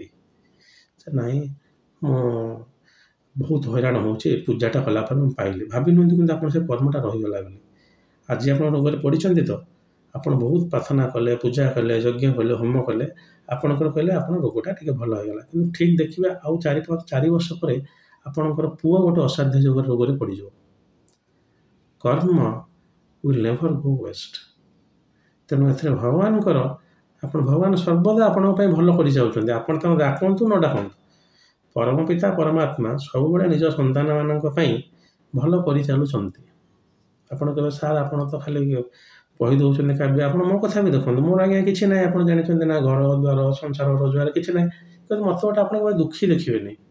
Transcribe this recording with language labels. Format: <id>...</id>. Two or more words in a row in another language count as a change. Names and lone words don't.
<or>ନାଇଁ, ମୁଁ ବହୁତ ହଇରାଣ ହେଉଛି, ପୂଜାଟା କଲା ପରେ ମୁଁ ପାଇଲି, ଭାବି ନିଅନ୍ତୁ, କିନ୍ତୁ ଆପଣ ସେ କର୍ମଟା ରହିଗଲା ବୋଲି। ଆଜି ଆପଣ ରୋଗରେ ପଡ଼ିଛନ୍ତି ତ, ଆପଣ ବହୁତ ପ୍ରାର୍ଥନା କଲେ, ପୂଜା କଲେ, ଯଜ୍ଞ କଲେ, ହୋମ କଲେ, ଆପଣଙ୍କର କହିଲେ ଆପଣ ରୋଗଟା ଟିକେ ଭଲ ହେଇଗଲା, କିନ୍ତୁ ଠିକ୍ ଦେଖିବେ ଆଉ 4 ବର୍ଷ ପରେ ଆପଣଙ୍କର ପୁଅ ଗୋଟେ ଅସାଧ୍ୟ ରୋଗରେ ପଡ଼ିଯିବ। କର୍ମ</or> <en>will never go waste।</en> <or>ତେଣୁ ଏଥିରେ ଭଗବାନ ସର୍ବଦା ଆପଣଙ୍କ ପାଇଁ ଭଲ କରିଯାଉଛନ୍ତି। ଆପଣ ତାଙ୍କୁ ଡାକନ୍ତୁ ନ ଡାକନ୍ତୁ, ପରମ ପିତା ପରମାତ୍ମା ସବୁବେଳେ ନିଜ ସନ୍ତାନମାନଙ୍କ ପାଇଁ ଭଲ କରିଚାଲୁଛନ୍ତି। ଆପଣ କହିବେ ସାର୍ ଆପଣ ତ ଖାଲି କହି ଦେଉଛନ୍ତି କାବ୍ୟ, ଆପଣ ମୋ କଥା ବି ଦେଖନ୍ତୁ, ମୋର ଆଜ୍ଞା କିଛି ନାହିଁ, ଆପଣ ଜାଣିଛନ୍ତି ନା, ଘର ଦ୍ୱାର ସଂସାର ରୋଜଗାର କିଛି ନାହିଁ, କିନ୍ତୁ ମୋତେ ଗୋଟେ ଆପଣ କେବେ ଦୁଃଖୀ ଦେଖିବେନି।</or>